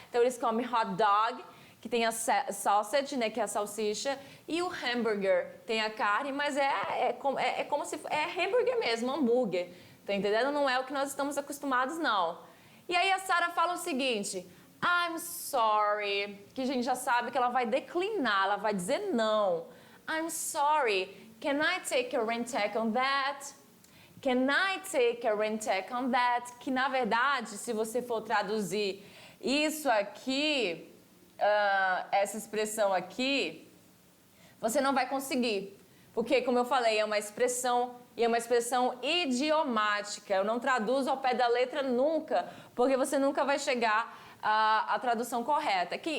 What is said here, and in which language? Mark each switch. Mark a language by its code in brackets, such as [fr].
[pt] Então eles comem hot dog, que tem a sausage, né, que é a salsicha, e o hambúrguer tem a carne, mas é como se é hambúrguer mesmo, hambúrguer. Tá entendendo? Não é o que nós estamos acostumados, não. E aí a Sarah fala o seguinte: [en] I'm sorry, [pt] que a gente já sabe que ela vai declinar, ela vai dizer não. [en] I'm sorry. Can I take a Rentek on that? Can I take a Rentek on that? [pt] Que na verdade, se você for traduzir isso aqui, essa expressão aqui, você não vai conseguir. Porque, como eu falei, é uma expressão e é uma expressão idiomática. Eu não traduzo ao pé da letra nunca, porque você nunca vai chegar à tradução correta.